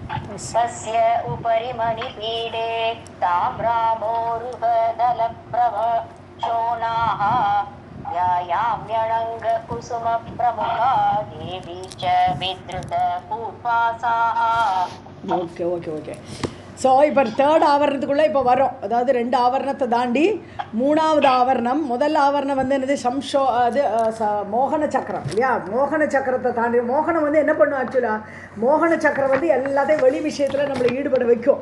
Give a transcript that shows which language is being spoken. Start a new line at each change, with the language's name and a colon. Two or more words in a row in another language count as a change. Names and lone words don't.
Sanskrit: तस्य उपरि मणिपीडे ताम्रामोरुहदलप्रभ शोणाः व्यायाम्यणङ्गकुसुमप्रमुखा देवी च विधृतपूर्वासाः.
English: okay okay okay.
Tamil: ஸோ இப்போ தேர்ட் ஆவரணத்துக்குள்ளே இப்போ வரோம். அதாவது 2 ஆவரணத்தை தாண்டி 3வது ஆவரணம். முதல் ஆவரணம் வந்து என்னது சம்ஷோ, அது மோகன சக்கரம் இல்லையா? மோகன சக்கரத்தை தாண்டி மோகனம் வந்து என்ன பண்ணும் ஆக்சுவலாக? மோகன சக்கரம் வந்து எல்லாத்தையும் வெளி விஷயத்தில் நம்மளை ஈடுபட வைக்கும்.